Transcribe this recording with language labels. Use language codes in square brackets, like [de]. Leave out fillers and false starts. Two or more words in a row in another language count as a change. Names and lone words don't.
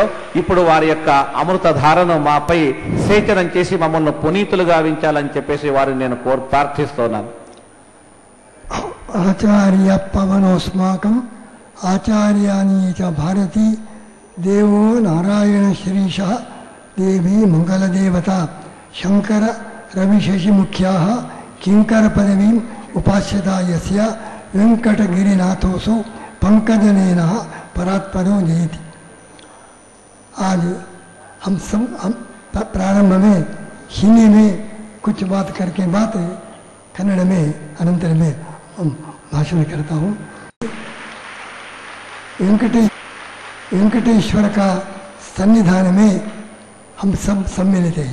[te] ఇప్పుడు వారి యొక్క అమృత ధారను మాపై సేచనం చేసి మమ్మల్ని పునీతులుగా గావించాలని చెప్పేసి వారిని నేను ప్రార్థిస్తున్నాను. [sa] ఆచార్య పవనోస్మాకం ఆచార్యాని చ భారతి దేవో నారాయణ శ్రీశ దేవి మంగళదేవత శంకర రవిశశి ముఖ్యా కింకర పదవీం उपास्यता यस्य वेंकटगिरिनाथोसो पंकजनेन परात्परो जयति। [hi] आज हम प्रारंभ में हिंदी में कुछ बात करके बात कन्नड़ में अनंतर में भाषण करता हूँ। वेंकटेश्वर का सन्निधान में हम सब सम्मिलित हैं।